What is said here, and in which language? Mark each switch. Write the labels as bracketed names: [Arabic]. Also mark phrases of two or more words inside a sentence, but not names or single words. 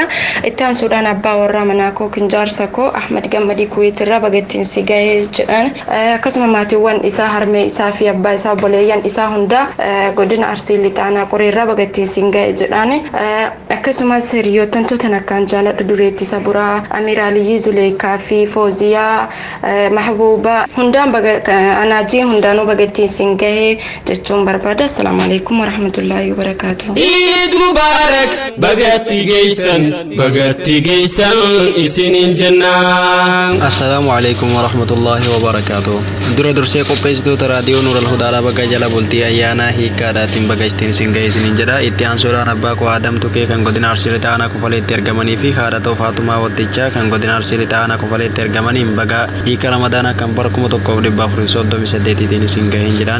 [Oromo] Taansuudhaan abbaa warraa manaa koo Kinjaarsa koo Ahmad Gammadii Kuwait irraa bagattiin si ga'e jedhaan akkasuma maatiiwwan isaa harmee isaa fi abbaa isaa obboleeyyan isaa hunda godina Arsii Lixaa aanaa Qoreerraa bagattiin si ga'e jedhaan akkasumas hiriyoottantoota nakkaan jaaladha dureetti Saburaa Amiraalii Zuleekaa fi Fooziyaa Mahbuuba hundaan anaajii hundaanuu bagattiin isin ga'e jechuun barbaada. [Arabic] السلام عليكم ورحمة الله وبركاته. عيد مبارك [Oromo] bagatti bagarti geessan isinin jennaan. [Arabic] السلام عليكم ورحمة الله وبركاته. [Oromo] Dura dursee qopheessitoota raadiyoo Nuur al-Hudaadhaa baga jala bultii ayyaana hiikkaadhaatiin baga isiniin ga'e isiniin jedha. Itti aansuudhaan abbaa koo Aadam Tukee kan godina Arsii Lixaanaa Kofaleetti argamanii fi haadha ta'uu Faatumaa Wattichaa kan godina Arsii Lixaanaa Kofaleetti argamaniin baga hiika Ramadaanaa kan bara 1438 isin ga'e jedhaani.